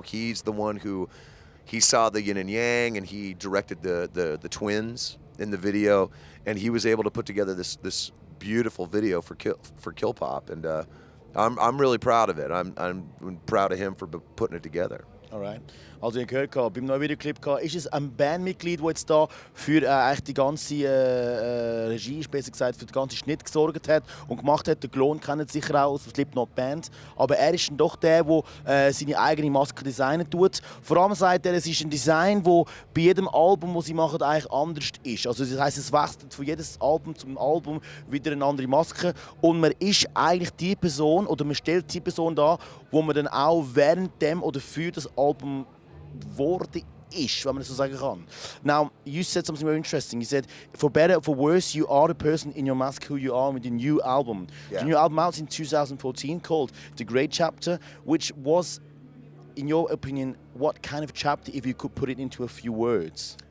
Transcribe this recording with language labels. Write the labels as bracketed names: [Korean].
[English] He's the one who, he saw the yin and yang, and he directed the twins in the video, and he was able to put together this beautiful video for Kill Pop, and I'm really proud of it. I'm proud of him for putting it together. Alright. [German] Also ihr gehört, beim neuen Videoclip ist es ein Bandmitglied, das jetzt da für eigentlich die ganze Regie, besser gesagt für den ganzen Schnitt gesorgt hat und gemacht hat. Der Klon kennt sicher auch aus der Slipknot-Band. Aber er ist dann doch der, der seine eigene Maske designen tut. Vor allem sagt er, es ist ein Design, das bei jedem Album, das sie machen, eigentlich anders ist. Also das heisst, es wechselt von jedem Album zum Album wieder eine andere Maske. Und man ist eigentlich die Person, oder man stellt die Person dar, wo man dann auch während dem oder für das Album geworden ist, wenn man das so sagen kann. [English] Now, you said something very interesting. You said, for better or for worse, you are the person in your mask who you are with the new album. Yeah. The new album out in 2014 called The Great Chapter, which was, in your opinion, what kind of chapter, if you could put it into a few words?